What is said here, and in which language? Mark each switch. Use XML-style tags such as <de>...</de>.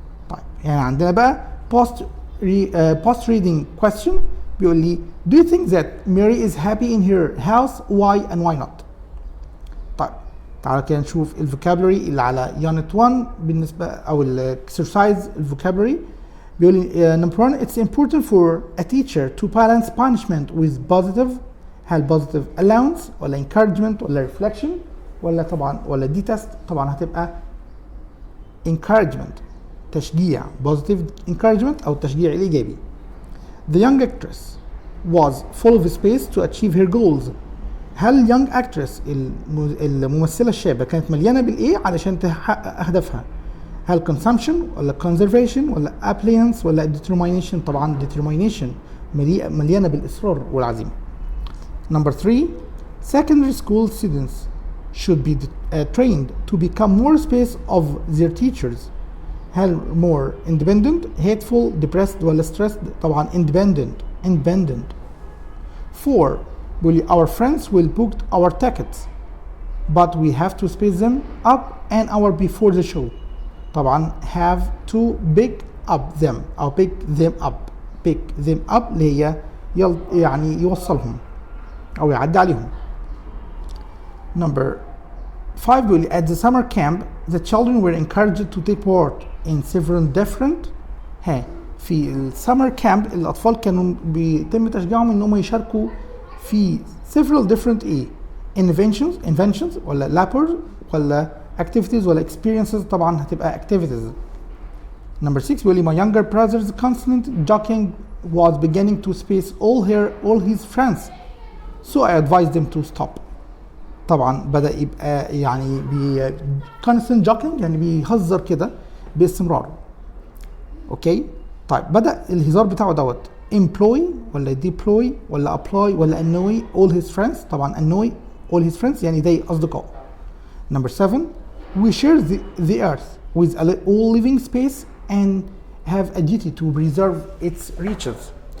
<ar>طيب يعني عندنا بقى</ar> <en>post reading question بيقول لي do you think that Mary is happy in her house? Why and why not?</en> <ar>طيب تعالى كده نشوف الفوكابولري اللي على يونت 1 بالنسبه او الاكسرسايز الفوكابولري.</ar> <en>بيقول لي number 1 it's important for a teacher to balance punishment with positive.</en> <ar>هل positive allowance ولا encouragement ولا reflection ولا طبعا ولا دي تيست؟ طبعا هتبقى encouragement، تشجيع،</ar> <en>positive encouragement</en> <ar>او التشجيع الايجابي.</ar> <en>The young actress was full of space to achieve her goals.</en> <ar>هل</ar> <en>young actress</en> <ar>الممثلة الشابة كانت مليانة بالايه علشان تحقق اهدافها؟ هل consumption ولا conservation ولا appliance ولا determination؟ طبعا determination، مليانة بالاصرار والعزيمة.</ar> <en>Number 3 secondary school students should be trained to become more space of their teachers. هل more independent, hateful, depressed ولا stressed؟ طبعا independent. 4 our friends will book our tickets but we have to space them up an hour before the show.</en> <ar>طبعا</ar> <en>have to pick them</en> <ar>أو pick them up اللي هي يعني يوصلهم أو يعدي عليهم.</ar> <en>Number 5 at the summer camp the children were encouraged to take part in several different</en> <ar>في السمر كامب الأطفال كانوا بيتم تشجيعهم إنهم يشاركوا في</ar> <en>several different inventions ولا labors ولا activities ولا experiences.</en> <ar>طبعا هتبقى activities.</ar> <en>Number 6 my younger brother's constant joking was beginning to space all his friends so I advised them to stop.</en> <ar>طبعا بدأ يبقى يعني</ar> <en>constant joking</en> <ar>يعني بيهزر كده باستمرار. اوكي طيب بدأ الهزار بتاعه دوت employ ولا deploy ولا apply ولا</ar> <en>annoy all his friends. طبعا annoy all his friends يعني they أصدقاء. Number 7 we share the earth with all living space and have a duty to preserve its reaches.</en>